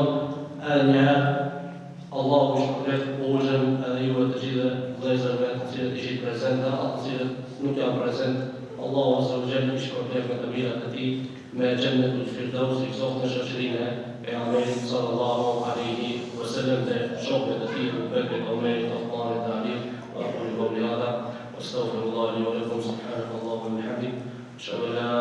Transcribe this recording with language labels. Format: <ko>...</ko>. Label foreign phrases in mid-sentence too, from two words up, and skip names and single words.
<sq>Edhe njëherë Allahu I shpërblet Hoxhën edhe juve të gjithë vëllezërve të cilët ishit prezente, atë të cilët nuk janë prezent. Allahu</sq> <ar>عز وجل</ar> <sq>I shpërblet me të mirat e tij, me</sq> <ar>جنة الفردوس</ar> <sq>I gëzoft në shoqërinë e pejgamberit</sq> <ar>صلى الله عليه وسلم</ar> <sq>dhe shokët e tij Bekrit, Omerit, Osmanit dhe Alit.</sq> <ar>وأقول قولي هذا وأستغفر الله لي ولكم سبحان الله وبحمده.</ar>